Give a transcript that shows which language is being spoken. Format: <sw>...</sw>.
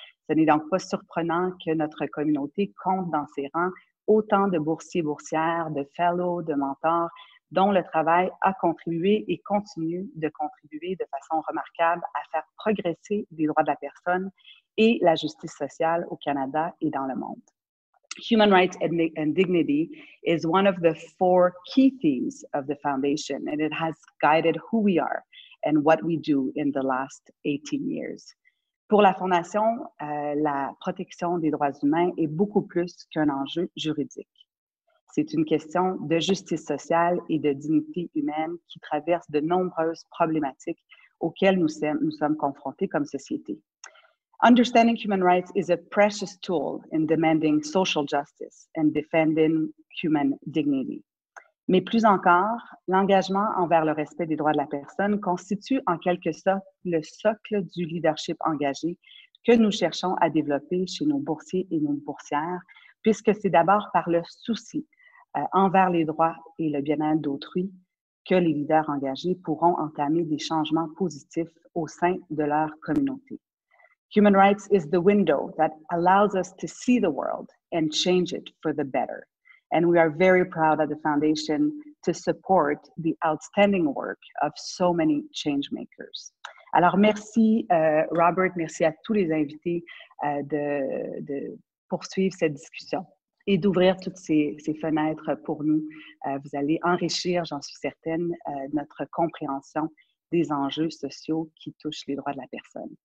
<fr>Ce n'est donc pas surprenant que notre communauté compte dans ses rangs autant de boursiers et boursières, de fellows, de mentors, dont le travail a contribué et continue de contribuer de façon remarquable à faire progresser les droits de la personne et la justice sociale au Canada et dans le monde.</fr> <en>Human rights and dignity is one of the 4 key themes of the foundation, and it has guided who we are and what we do in the last 18 years.</en> <fr>Pour la Fondation, la protection des droits humains est beaucoup plus qu'un enjeu juridique. C'est une question de justice sociale et de dignité humaine qui traverse de nombreuses problématiques auxquelles nous sommes confrontés comme société.</fr> <en>Understanding human rights is a precious tool in demanding social justice and defending human dignity.</en> <fr>Mais plus encore, l'engagement envers le respect des droits de la personne constitue en quelque sorte le socle du leadership engagé que nous cherchons à développer chez nos boursiers et nos boursières, puisque c'est d'abord par le souci envers les droits et le bien-être d'autrui que les leaders engagés pourront entamer des changements positifs au sein de leur communauté.</fr> <en>Human rights is the window that allows us to see the world and change it for the better. And we are very proud at the Foundation to support the outstanding work of so many change makers.</en> <fr>Alors, merci Robert, merci à tous les invités de poursuivre cette discussion et d'ouvrir toutes ces fenêtres pour nous. Vous allez enrichir, j'en suis certaine, notre compréhension des enjeux sociaux qui touchent les droits de la personne.</fr>